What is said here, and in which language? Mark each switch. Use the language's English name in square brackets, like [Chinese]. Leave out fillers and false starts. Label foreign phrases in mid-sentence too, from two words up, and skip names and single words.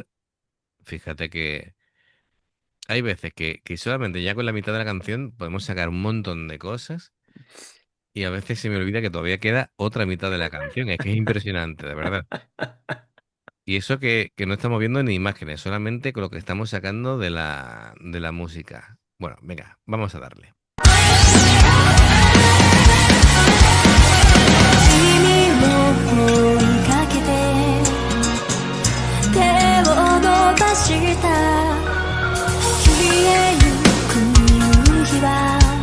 [Spanish] Fíjate que hay veces que solamente ya con la mitad de la canción podemos sacar un montón de cosas y a veces se me olvida que todavía queda otra mitad de la canción. Es que es impresionante, de verdad. Y eso que no estamos viendo ni imágenes, solamente con lo que estamos sacando de la música. Bueno, venga, vamos a darle. [Japanese] 君を追いかけて手を伸ばした消えゆく夕日は